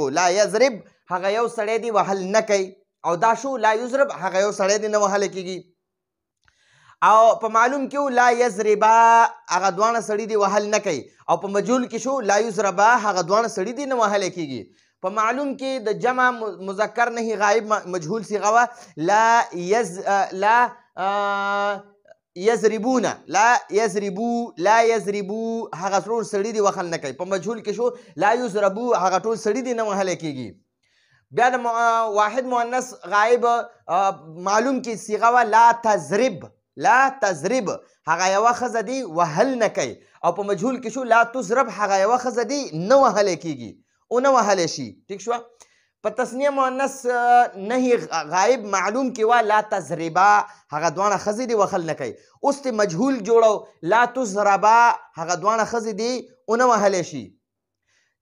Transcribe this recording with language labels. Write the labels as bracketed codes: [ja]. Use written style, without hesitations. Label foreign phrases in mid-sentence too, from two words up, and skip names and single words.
[ar] لا یضرب [ps] هغه یو سړی دی وهل نه کوي، او دا شو [ar] لا یضرب [ps] هغه یو سړی دی نه وهلی کېږي. او په معلوم کې [ar] لا یضربا [ps] هغه دواړه سړي دي وهل نه کوي، او په مجهول کې شو [ar] لا یضربا [ps] هغه دواړه سړي دي نه وهلی کېږي. په معلوم کې د جمع مذکر نهي غایب مجهول صیغه وه [ar] لا یضربون، لا یضربو، لا یضربو [ps] هغه ټول سړي دي وهل نه کوي. په مجهول کې شو [ar] لا یضربو [ps] هغه ټول سړي دي نه وهلی کېږي. بیا د واحد مؤنث غایب معلوم کې صیغه وه [ar] لا تضرب، لا تضرب [ps] هغه یوه ښځه دي وهل نه کوي، او په مجهول کې شو [ar] لا تضرب [ps] هغه یوه ښځه دي نه وهلی کېږي، ونه وهلی شي. ٹھیک شوه؟ په تسنیه مؤنث نهي غایب معلوم کې وا [ar] لا تضربا [ps] هغه دوانه ښځې دي وهل نه کوي. اوس ته مجهول جوړو [ar] لا تضربا [ps] هغه دوانه ښځې دي ونه وهلی شي.